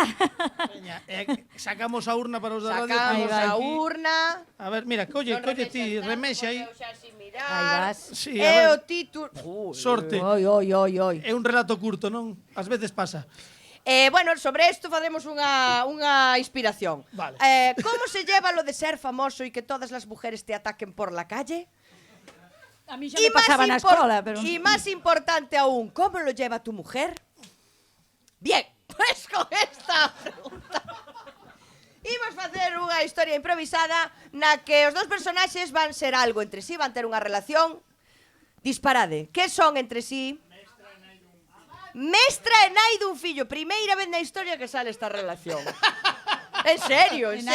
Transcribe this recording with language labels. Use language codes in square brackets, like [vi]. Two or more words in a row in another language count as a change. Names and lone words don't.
[gl] Veña, sacamos a urna para os da radio. Sacamos temos a aquí. urna. A ver, mira, colle Non ti, remexe aí. eu xa sin mirar. Aí vas. Sí, E a o ver, título... sorte. Oi. É un relato curto, non? Ás veces pasa. Bueno, sobre isto faremos unha inspiración. Vale. [es] Como se lleva lo de ser famoso y que todas las mujeres te ataquen por la calle? [gl] A mí xa me pasaba na escola, pero... [es] Y más importante aún, ¿cómo lo lleva tu mujer? Bien, pues con esta pregunta [gl] imos facer unha historia improvisada na que os dos personaxes van ser algo entre sí, van ter unha relación. Disparade, que son entre sí? Mestra e nai dun fillo. Primeira vez na historia que sale esta relación. En serio, en